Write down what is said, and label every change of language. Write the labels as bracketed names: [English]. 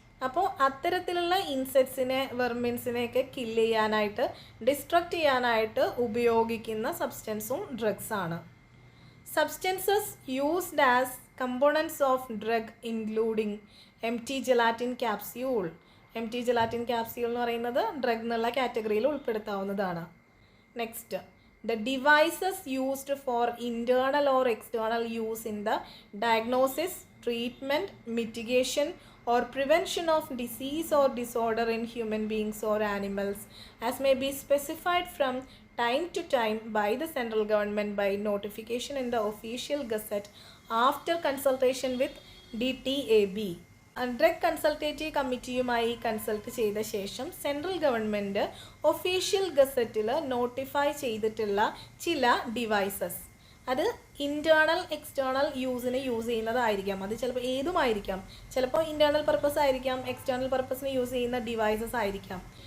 [Malayalam] അപ്പോൾ അത്തരത്തിലുള്ള ഇൻസെക്ട്സിനെ, വെർമിൻസിനെയൊക്കെ കില്ല് ചെയ്യാനായിട്ട്, ഡിസ്ട്രക്റ്റ് ചെയ്യാനായിട്ട് ഉപയോഗിക്കുന്ന സബ്സ്റ്റൻസും ഡ്രഗ്സാണ്. [English] Substances used as components of drug including empty gelatin capsule. [Malayalam] empty gelatin capsule എന്ന് പറയുന്നത് ഡ്രഗ് എന്നുള്ള കാറ്റഗറിയിൽ ഉൾപ്പെടുത്താവുന്നതാണ്. [English] Next, the devices used for internal or external use in the diagnosis, treatment, mitigation or prevention of disease or disorder in human beings or animals as may be specified from time to time by the central government by notification in the official gazette after consultation with DTAB. [Malayalam] Drug consultative കമ്മിറ്റിയുമായി consult ചെയ്ത ശേഷം central government official ഗസറ്റിൽ notify ചെയ്തിട്ടുള്ള ചില devices, അത് internal external യൂസിന് use ചെയ്യുന്നതായിരിക്കാം. അത് ചിലപ്പോൾ ഏതുമായിരിക്കാം. ചിലപ്പോൾ internal purpose ആയിരിക്കാം, എക്സ്റ്റേർണൽ പർപ്പസിന് യൂസ് ചെയ്യുന്ന ഡിവൈസസ് ആയിരിക്കാം.